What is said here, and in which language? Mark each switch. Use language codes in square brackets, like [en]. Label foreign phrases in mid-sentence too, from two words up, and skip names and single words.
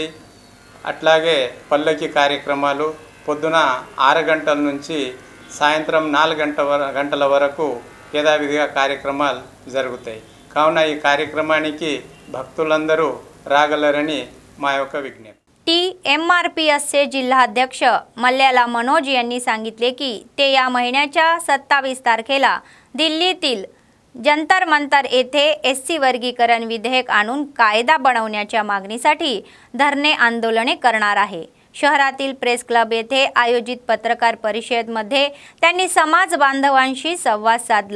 [te] అట్లాగే పల్లకి కార్యక్రమాలు పొద్దున 6 గంటల నుంచి సాయంత్రం 4 గంటల వరకు యథావిధిగా కార్యక్రమాలు జరుగుతాయి। కావున ఈ కార్యక్రమానికి భక్తులందరూ రాగలరని మా యొక్క విజ్ఞప్తి। [mr] TMRPSचे जिल्हाध्यक्ष मल्याला मनोज यांनी सांगितले की ते या महिन्याच्या 27 तारखेला दिल्लीतील जंतर मंतर येथे SC वर्गीकरण विधेयक आणून कायदा बनवण्याच्या मागणीसाठी धरणे आंदोलने करणार आहे। शहरातील प्रेस क्लब येथे आयोजित पत्रकार परिषदेमध्ये त्यांनी समाज बांधवांशी संवाद साधला।